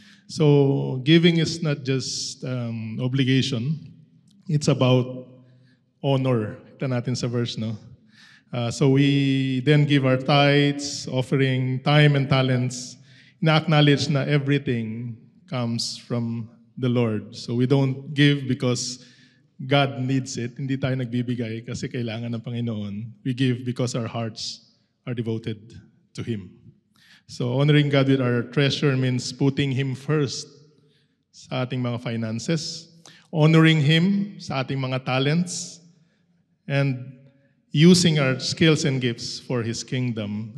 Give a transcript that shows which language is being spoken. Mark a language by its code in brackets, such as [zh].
[en] So giving is not just obligation, it's about honor. [tl] Ito natin sa verse, no? [en] So we then give our tithes, offering time and talents, na-acknowledge na everything comes from the Lord. So we don't give because God needs it. [tl] Hindi tayo nagbibigay kasi kailangan ng Panginoon. [en] We give because our hearts are devoted to Him. So honoring God with our treasure means putting Him first sa ating mga finances, honoring Him sa ating mga talents, and using our skills and gifts for His kingdom.